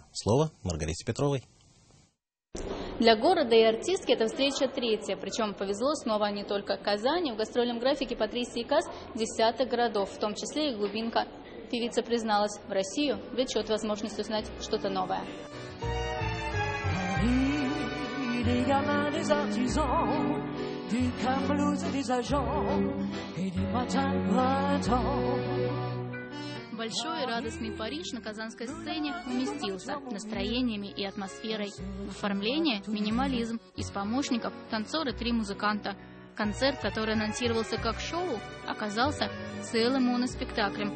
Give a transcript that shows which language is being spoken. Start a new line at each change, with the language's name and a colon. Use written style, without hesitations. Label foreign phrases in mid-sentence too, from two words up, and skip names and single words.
Russian: Слово Маргарите Петровой. Для города и артистки эта встреча третья. Причем повезло снова не только Казани. В гастрольном графике Патрисии Каас десяток городов, в том числе и глубинка. Певица призналась, в Россию влечет возможность узнать что-то новое.
French: Des gamins, des artisans, des camelots et des agents, et des matins de printemps.
Russian: Большой и радостный Париж на казанской сцене уместился настроениями и атмосферой. В оформлении минимализм. Из помощников танцоры 3 музыканта. Концерт, который анонсировался как шоу, оказался целым моноспектаклем.